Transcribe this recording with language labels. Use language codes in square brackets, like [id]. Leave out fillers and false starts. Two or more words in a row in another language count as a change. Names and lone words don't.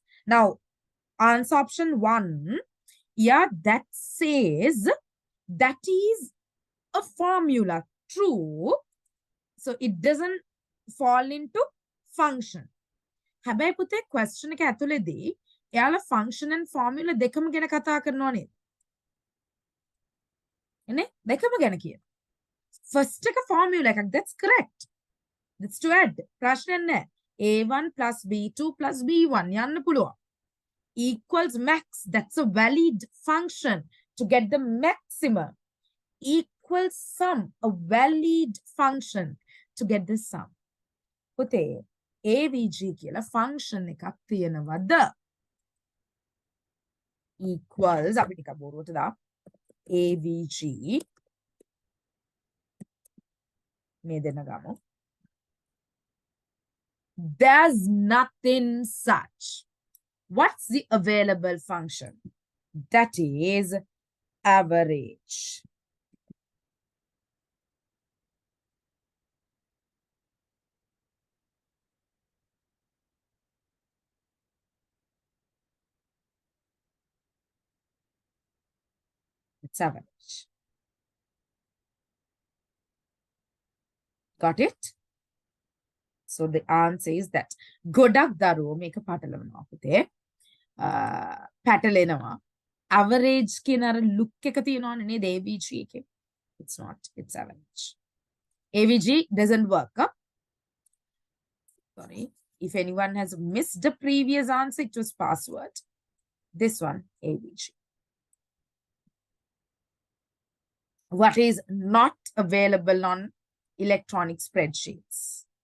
[en] Now, answer option 1, yeah, that says that is a formula. True. So it doesn't fall into function. [si] හැබැයි පුතේ question එක ඇතුලේදී එයාලා [en] function and formula [si] දෙකම ගැන කතා කරනවා නේද? නේ? දෙකම ගැන කියන. First එක formula එකක්, [en] that's correct. That's to add. [si] ප්‍රශ්නයක් නැහැ. A1 plus B2 plus B1 යන්න පුළුවන්. [en] Equals max, that's a valid function to get the maximum. Equals sum, a valid function to get the sum. [si] පුතේ AVG කියලා function එකක් තියෙනවද? Equals අපි ටිකක් බොරුවට දා AVG මේ දෙන්න ගමු. [en] There's nothing such. What's the available function? That is average. It's average. Got it? So the answer is that. [si] ගොඩක් දරුවෝ මේක පටලවනවා පුතේ. පැටලෙනවා. Average කියන අර look එක තියෙනවනේ නේද AVG එකේ. [en] It's not. It's average. AVG doesn't work. Huh? Sorry. If anyone has missed the previous answer, it was password. This one, AVG. What is not available on electronic spreadsheets?